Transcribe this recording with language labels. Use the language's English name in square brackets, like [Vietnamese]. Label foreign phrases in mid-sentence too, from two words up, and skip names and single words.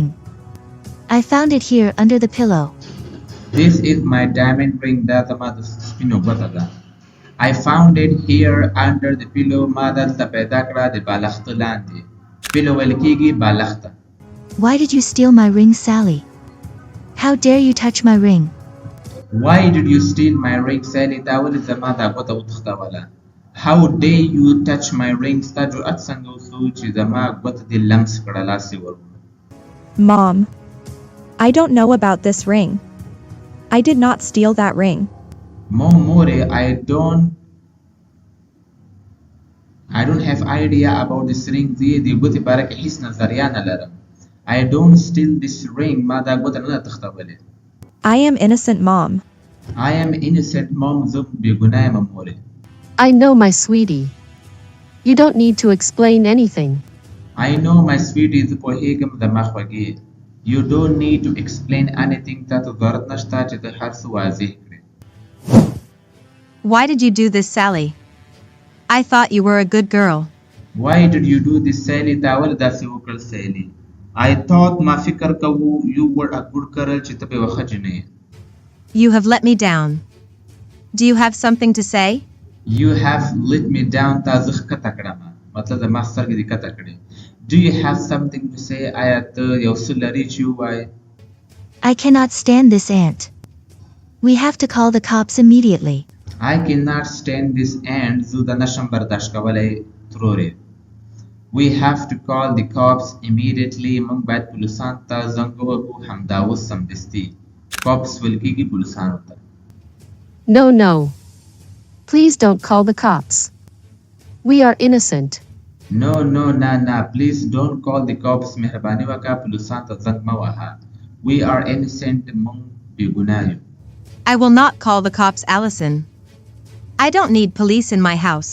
[English] I found it here under the pillow. This is my diamond ring. [Pashto] دا زما د سپینو ګوته ده. [English] I found it here under the pillow. [Pashto] ما دلته پیدا کړه د بالښت لاندې. pillow ویل کېږي بالښته. [English] Why did you steal my ring, Sally? How dare you touch my ring? Why did you steal my ring, Sally? [Pashto] تا ولې زما دا ګوته وتښتوله. [English] How dare you touch my ring? [Pashto] ستا جرأت څنګه وسو چې زما ګوته دې لمس کړه لاس یې ورکړه. [English] Mom, I don't know about this ring. I did not steal that ring. More, I don't have idea about this ring. [Pashto] دې ګوتې باره کې هیڅ نظریه نه لرم. [English] I don't steal this ring. [Pashto] ما دا ګوته نه ده تښتولې. [English] I am innocent, Mom. I am innocent, Mom. [Pashto] زه بېګناه یم مورې. [English] I know, my sweetie. You don't need to explain anything. I know, my sweetie. [Pashto] زه پوهیږم زما خوږې. [English] You don't need to explain anything. [Pashto] تا ته ضرورت نشته چې ته هر څه واضح کړې. [English] Why did you do this, Sally? I thought you were a good girl. Why did you do this, Sally? [Pashto] تا ولې داسې وکړل Sally? [English] I thought [Pashto] ما فکر کوو [English] you were a good girl [Pashto] چې ته به یوه ښه جینۍ یې. [English] You have let me down. Do you have something to say? You have let me down. [Pashto] تا زه ښکته کړم. مطلب زما سترګې دې کته کړې. [English] Do you have something to say? [Pashto] آیا ته یو څه لرې چې ووایې؟ [English] I cannot stand this, Aunt. We have to call the cops immediately. I cannot stand this, Aunt. [Pashto] زه دا نشم برداشت کولی ترورې. [English] We have to call the cops immediately. [Pashto] موږ باید پولیسانو ته زنګ ووهو همدا اوس سمدستي. Cops ویل کېږي پولیسانو ته. [English] No, no. Please don't call the cops. We are innocent. No, please don't call the cops. [Pashto] مهرباني وکړه پولیسانو ته زنګ مه وهه. [English] We are innocent. [Pashto] موږ بېګناه یو. [English] I will not call the cops, Allison. I don't need police in my house.